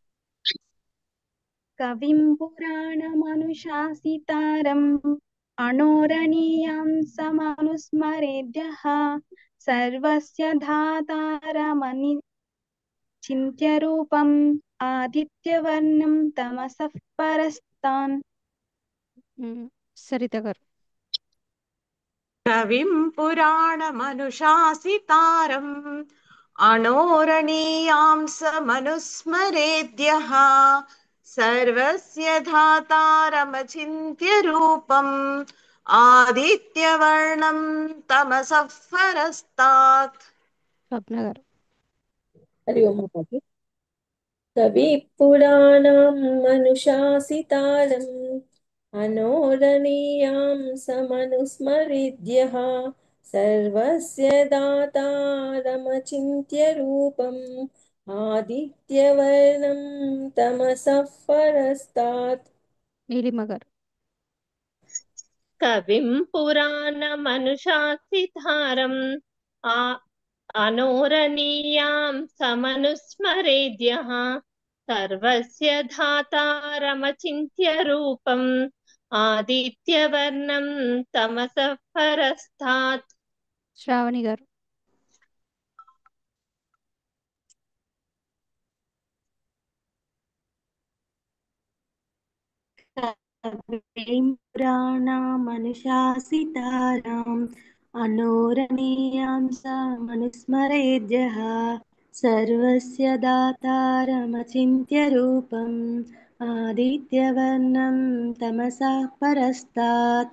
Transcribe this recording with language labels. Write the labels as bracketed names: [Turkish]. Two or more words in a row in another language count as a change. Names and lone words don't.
[Sanskrit] कविं पुराणमनुशासितारम् अणोरणीयं समनुस्मरेद्यः सर्वस्य धातारमचिन्त्य रूपम् आदित्यवर्णं तमसः परस्तान् [Telugu] సరిత గారు [Sanskrit] कविं पुराणमनुशासितारम् अणोरणीयां समनुस्मरेद्यः सर्वस्य धातारमचिन्त्य रूपम् आदित्यवर्णं तमसः परस्तात् [Telugu] స్వప్న గారు [Sanskrit] हरि ओम माताजी कवि पुराणम् अनुशासितारम् अनोरणीयां समनुस्मरेद्यः सर्वस्य दातारमचिन्त्य रूपम् आदित्यवर्णं तमसः परस्तात् [Telugu] నీలిమ గారు [Sanskrit] कविं पुराणमनुशासितारम् अनोरणीयां समनुस्मरेद्यः सर्वस्य धातारमचिन्त्य रूपम् आदित्यवर्णं तमसः परस्तात् [Telugu] శ్రావణి గారు [Sanskrit] कविं पुराणमनुशासितारम् अनोरणीयां समनुस्मरेद्यः सर्वस्य दातारमचिन्त्य रूपम् आदित्यवर्णं तमसः परस्तात्